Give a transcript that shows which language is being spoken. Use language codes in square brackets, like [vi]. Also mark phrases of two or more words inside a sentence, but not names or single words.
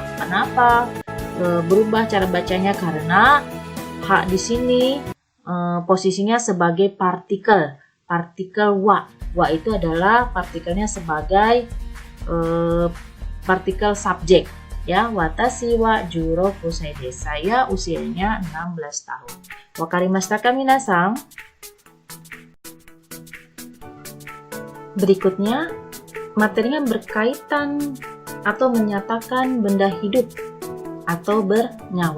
[id] Kenapa berubah cara bacanya? Karena ha di sini posisinya sebagai partikel. Partikel wa. Wa itu adalah partikelnya sebagai partikel subjek. Ya, [ja] 私は16歳です. [id] Saya usianya 16 tahun. [ja] 分かりましたか皆さん? [id] Berikutnya, materinya berkaitan atau menyatakan benda hidup atau bernyawa.